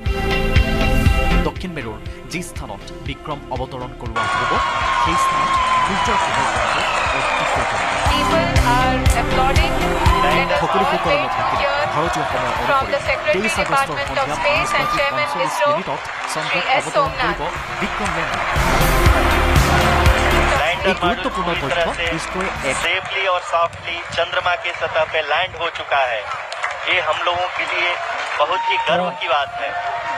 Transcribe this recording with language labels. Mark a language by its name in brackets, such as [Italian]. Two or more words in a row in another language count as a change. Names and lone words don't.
[Assamese] দক্ষিণ মেৰুৰ যি স্থানত বিক্ৰম অৱতৰণ কৰোৱা হ'ব সেই স্থানত সূৰ্যৰ পোহৰ পৰাটো অতি প্ৰয়োজনীয়। সকলো সুকলমে থাকিলে ভাৰতীয় সময় অনুসৰি 23 আগষ্টৰ সন্ধিয়া 5:45 মিনিটত চন্দ্ৰত অৱতৰণ কৰিব বিক্ৰম লেণ্ডাৰ। [Hindi] एक गुरुत्वपूर्ण तथ्य इसरो सेफली और सॉफ्टली चंद्रमा की सतह पे लैंड हो चुका है। ये हम लोगों के लिए बहुत ही गर्व की बात है।